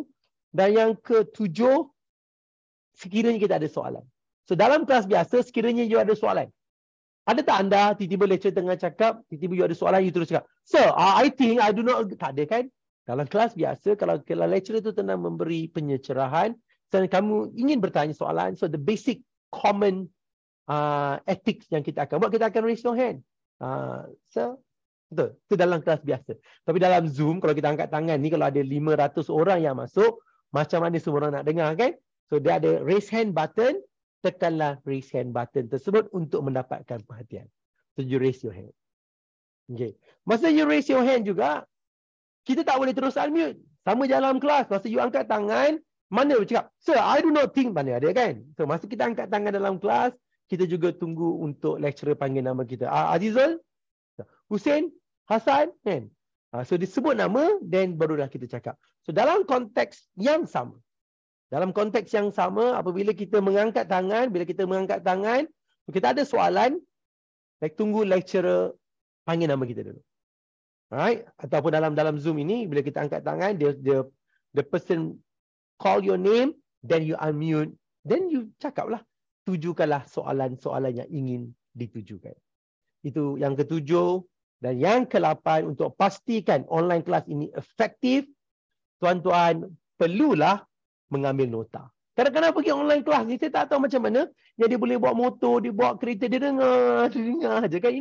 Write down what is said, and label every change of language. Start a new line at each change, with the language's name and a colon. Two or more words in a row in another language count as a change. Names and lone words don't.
Malay: Dan yang ketujuh, sekiranya kita ada soalan. So, dalam kelas biasa, sekiranya you ada soalan. Ada tak anda, tiba-tiba lecturer tengah cakap, tiba-tiba you ada soalan, you terus cakap,
English: Sir, I think I do not...
Malay: Tak ada kan? Dalam kelas biasa, kalau lecturer tu tengah memberi penyerahan, dan kamu ingin bertanya soalan,
English: so the basic common ethics
Malay: yang kita akan buat, kita akan
English: raise your hand. Sir,
Malay: betul. Itu dalam kelas biasa. Tapi dalam Zoom, kalau kita angkat tangan ni, kalau ada 500 orang yang masuk, macam mana semua orang nak dengar kan? So, dia ada
English: raise hand button,
Malay: tekanlah
English: raise hand button
Malay: tersebut untuk mendapatkan perhatian. So,
English: you raise your hand. Okay. Masa you raise your hand
Malay: juga, kita tak boleh terus
English: unmute.
Malay: Sama dalam kelas. Masa you angkat tangan, mana bercakap,
English: Sir, I do not think,
Malay: mana ada kan? So, masa kita angkat tangan dalam kelas, kita juga tunggu untuk lecturer panggil nama kita. Azizul, Hussein, Hasan, kan? So, disebut nama, then barulah kita cakap. So, dalam konteks yang sama, apabila kita mengangkat tangan, kita ada soalan, tunggu lecturer panggil nama kita dulu. Right? Ataupun dalam Zoom ini, bila kita angkat tangan,
English: the person call your name, then you unmute, then you
Malay: cakaplah, tujukanlah soalan-soalan yang ingin ditujukan. Itu yang ketujuh. Dan yang ke-8, untuk pastikan online kelas ini efektif, tuan-tuan perlulah mengambil nota. Kadang-kadang pergi online kelas ni, saya tak tahu macam mana, yang dia boleh bawa motor, dia bawa kereta, dia dengar je kan.